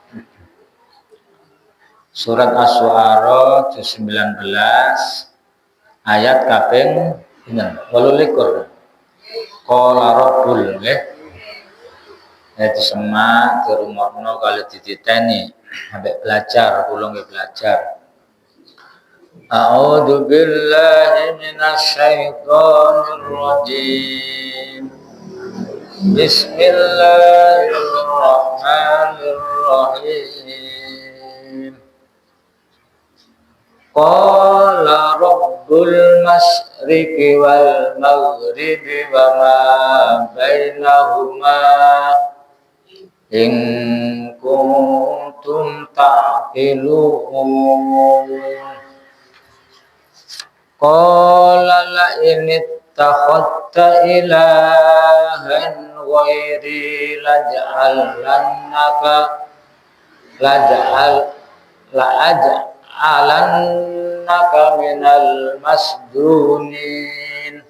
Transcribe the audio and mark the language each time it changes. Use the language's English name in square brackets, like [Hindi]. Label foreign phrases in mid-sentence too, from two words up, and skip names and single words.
[Javanese] Surat Asy-Syu'ara juz 19 ayat kaping pinten? [Arabic] 28. قال رب nggih. [Javanese] Disemak dirungokno kali dititeni sampai belajar, kula nggih belajar. [Arabic] أعوذ بالله من الشيطان الرجيم. بسم الله الرحمن الرحيم. قال رب المشرق والمغرب وما بينهما إن كنتم تعقلون. قال لئن اتخذت إلها غيري لأجعلنك من المسجونين.